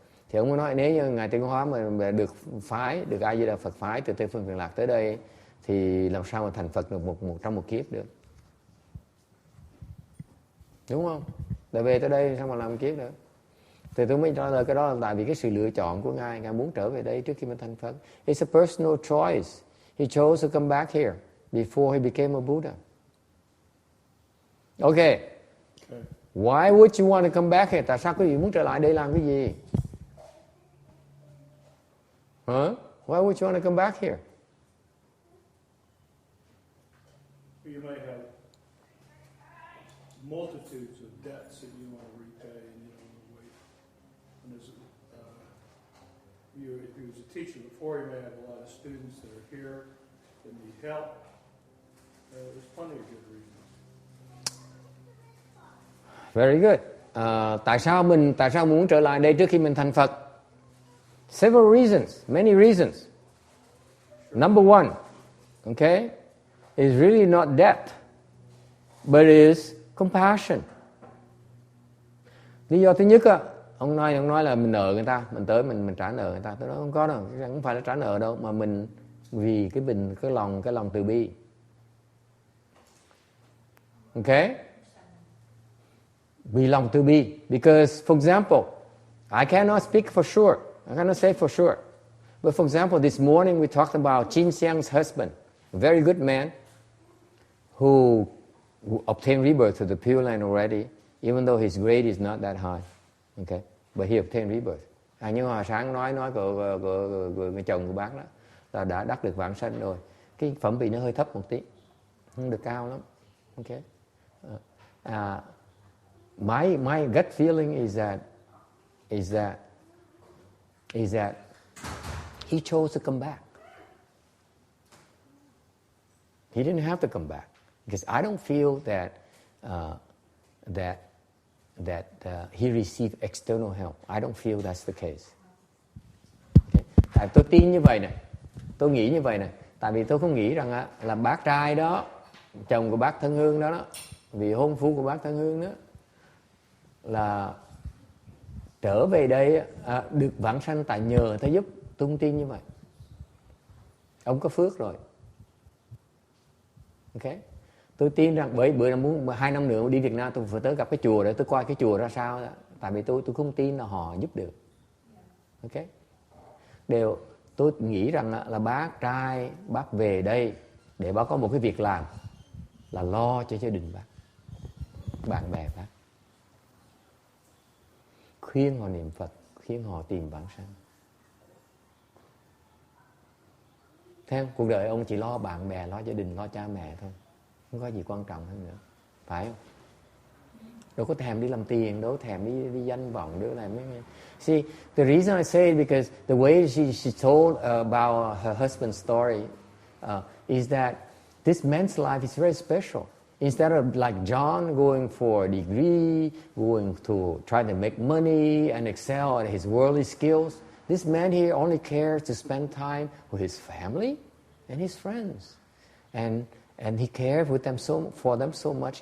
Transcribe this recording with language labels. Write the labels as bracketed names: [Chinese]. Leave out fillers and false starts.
[Vietnamese] Thì ông nói nếu như ngài tiến hóa mà được A Di Đà Phật phái từ Tây Phương Cực Lạc tới đây thì làm sao mà thành Phật được trong một kiếp được, đúng không? Tại về tới đây sao mà làm kiếp được? Thì tôi mới trả lời cái đó là tại vì cái sự lựa chọn của ngài muốn trở về đây trước khi mình thành Phật. [English] It's a personal choice. He chose to come back here before he became a Buddha. Okay. Why would you want to come back here? [Vietnamese] Tại sao quý vị muốn trở lại đây làm cái gì? Huh? [English] Why would you want to come back here? You might have multitudes of debts that you want to repay, and you don't want to wait. And if he was a teacher before, he may have a lot of students that are here that need help. There's plenty of good reasons. Very good. [Vietnamese] Tại sao muốn trở lại đây trước khi mình thành Phật? [English] Several reasons, many reasons. Number one, okay, is really not debt, but is compassion. [Vietnamese] Lý do thứ nhất ông nói là mình nợ người ta, mình tới mình trả nợ người ta. Tôi nói không có đâu, không phải là trả nợ đâu, mà mình vì cái lòng từ bi. Okay? Vì lòng từ bi. [English] Because, for example, I cannot speak for sure. I cannot say for sure. But for example, this morning we talked about Chin Xiang's husband, a very good man who obtained rebirth to the Pureland already, even though his grade is not that high. Okay? But he obtained rebirth. [Vietnamese] Như hồi sáng nói của người chồng của bác đó, là đã đắc được vãng sanh rồi. Cái phẩm vị nó hơi thấp một tí, không được cao lắm. Okay? [English] My gut feeling is that he chose to come back. He didn't have to come back because I don't feel that he received external help. I don't feel that's the case. Okay? [Vietnamese] Tại tôi tin như vậy này, tôi nghĩ như vậy này. Tại vì tôi không nghĩ rằng là bác trai đó, chồng của bác Thân Hương đó, vị hôn phu của bác Thân Hương đó, là trở về đây được vãng sanh tại nhờ Thầy giúp. Tôi không tin như vậy. Ông có phước rồi. Ok. Tôi tin rằng bởi bữa nào muốn 2 năm nữa đi Việt Nam tôi phải tới gặp cái chùa để tôi coi cái chùa ra sao đó. Tại vì tôi không tin là họ giúp được. Ok. Tôi nghĩ rằng là bác trai bác về đây để bác có một cái việc làm là lo cho gia đình bác, bạn bè bác, khuyên họ niệm Phật, khuyên họ tìm vãng sanh. Thấy không? Cuộc đời ông chỉ lo bạn bè, lo gia đình, lo cha mẹ thôi, không có gì quan trọng hơn nữa, phải không? Đâu có thèm đi làm tiền, đâu có thèm đi danh vọng, đâu làm mấy. [English] See, the reason I say it because the way she told about her husband's story is that this man's life is very special. Instead of like John going for a degree, going to try to make money and excel at his worldly skills, this man here only cares to spend time with his family and his friends, and he cared with them for them so much.